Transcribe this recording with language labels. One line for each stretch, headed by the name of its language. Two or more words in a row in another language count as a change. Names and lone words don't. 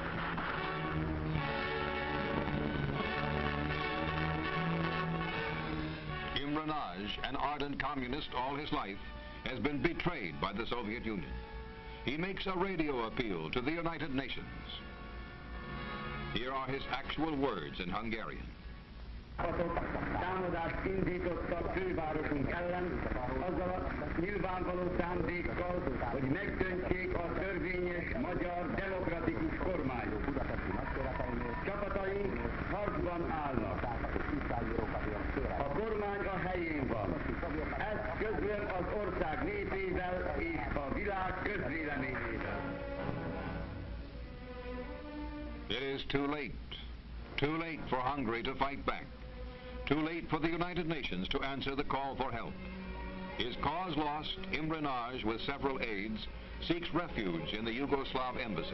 English: Imre Nagy, an ardent communist all his life, has been betrayed by the Soviet Union. He makes a radio appeal to the United Nations. Here are his actual words in Hungarian.
Hungarian: Támadást indítottak fővárosunk ellen, azzal a nyilvánvaló szándékkal, hogy megdöntsék a törvényes magyar demokratikus kormányt. Csapataink harcban állnak. A kormány a helyén van. Ezt közlöm az ország népével és a világ közvéleményével.
English: It is too late for Hungary to fight back. Too late for the United Nations to answer the call for help. His cause lost, Imre Nagy, with several aides, seeks refuge in the Yugoslav embassy.